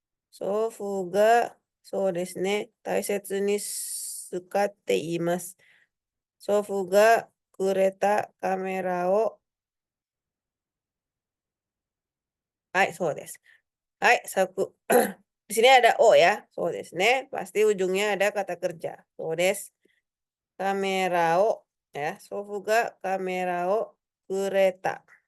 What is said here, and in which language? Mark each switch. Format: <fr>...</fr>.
<ja>祖父が、そうですね、大切に使っています。祖父がくれたカメラを、はい、そうです。</ja> <id>はい、di sini ada O ya,</id> <ja>そうですね.</ja> <id>Pasti ujungnya ada kata kerja.</id> <ja>そうです。カメラを、ya, 祖父がカメラをくれた。</ja>